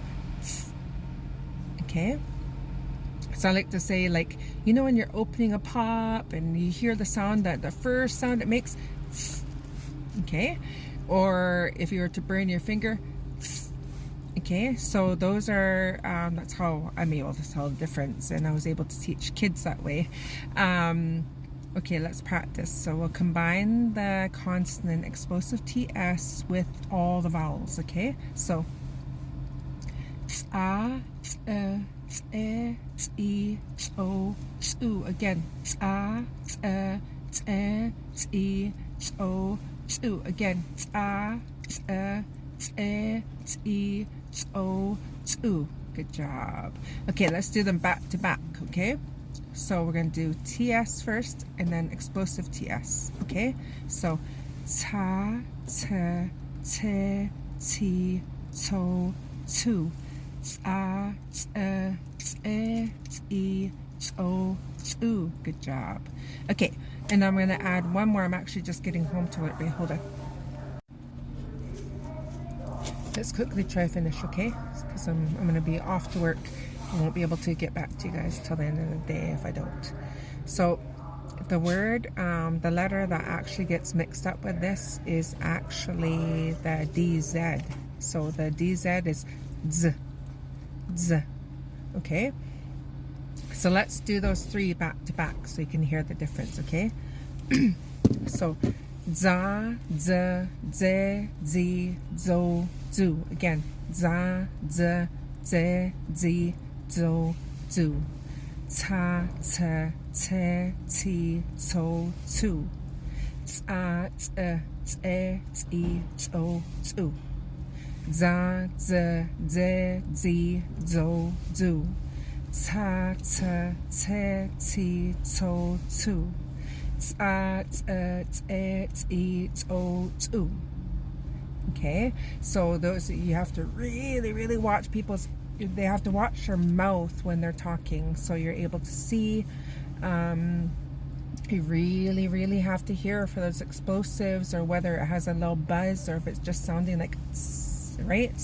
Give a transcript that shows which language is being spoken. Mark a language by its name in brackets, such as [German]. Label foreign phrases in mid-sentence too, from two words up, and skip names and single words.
[English] Okay, so I like to say, like, you know, when you're opening a pop and you hear the sound, that the first sound it makes, okay, or if you were to burn your finger, okay, so those are that's how I'm able to tell the difference, and I was able to teach kids that way. Okay, let's practice. So we'll combine the consonant explosive TS with all the vowels, okay? So a, t, t, o, tu. Again, a, t, o, tu. Again, a, t, o, tu. Good job. Okay, let's do them back to back, okay? So we're going to do TS first, and then explosive TS, okay? So ta, t, te, ti, to, tu. Ta, t, ti, to, tu. Good job. Okay, and I'm going to add one more. I'm actually just getting home to it. Wait, hold on. Let's quickly try to finish, okay? Because I'm going to be off to work. I won't be able to get back to you guys till the end of the day if I don't. So the word, the letter that actually gets mixed up with this is actually the DZ. So the DZ is Z, Z, okay? So let's do those three back to back so you can hear the difference, okay? So za, z, ze, zi, zo, zu. Again, za, z, ze, zi, zo, zu. Ta, te, te, ti, to, tu. Tsa, tse, tse, ti, to, tu. Za, ze, ze, zi, zo, zu. Ta, te, te, ti, to, tu. Tsa, tse, tse, ti, to, tu. Okay, so those, you have to really watch they have to watch their mouth when they're talking, so you're able to see. You really have to hear for those explosives, or whether it has a little buzz, or if it's just sounding like tss, right?